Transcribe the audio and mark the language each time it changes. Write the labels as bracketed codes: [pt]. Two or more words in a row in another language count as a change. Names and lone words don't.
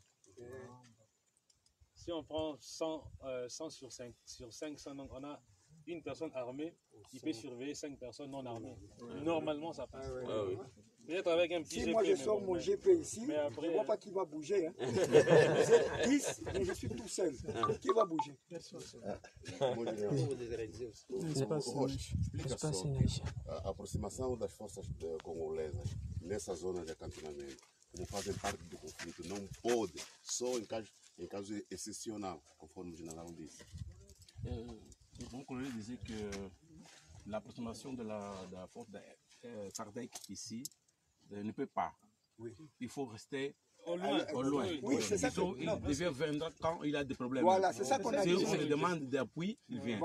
[fr] Si on prend 100 sur 500, donc on a une personne armée qui peut surveiller 5 personnes non armées. Normalement, ça passe. Peut-être avec un petit si GP. Moi, je sors mon GP ici, mais après, je ne vois pas qui va bouger. Hein. Vous êtes 10, mais je suis tout seul. Qui va bouger? [pt] Aproximação das forças congolesas nessa zona de acantonamento, como fazem parte do conflito, não pode, só em caso excepcional, conforme o general disse. [fr] Mon collègue disait que l'approximation de la force de SADC ici ne peut pas. Oui. Il faut rester au loin. Oui, c'est ça. Il devient vendra quand il a des problèmes. Voilà, c'est ça qu'on a dit. Si on lui demande d'appui, il vient.